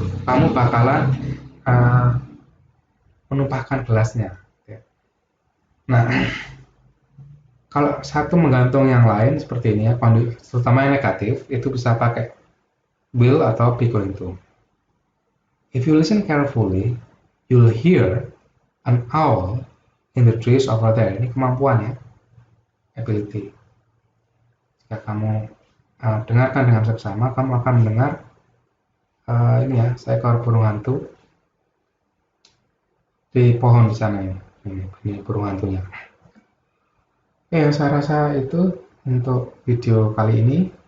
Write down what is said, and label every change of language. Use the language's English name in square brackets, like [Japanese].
[Indonesian] kamu bakalan uh, menumpahkan gelasnya. Nah, kalau satu menggantung yang lain seperti ini ya, terutama yang negatif, itu bisa pakai will atau be going to. [English] If you listen carefully, you'll hear an owl in the trees over there. [Indonesian] Ini kemampuan ya, ability. Jika kamu dengarkan dengan seksama, kamu akan mendengar ini ya, seekor burung hantu di pohon di sana ini. Ini burung hantunya. Oke, saya rasa itu untuk video kali ini.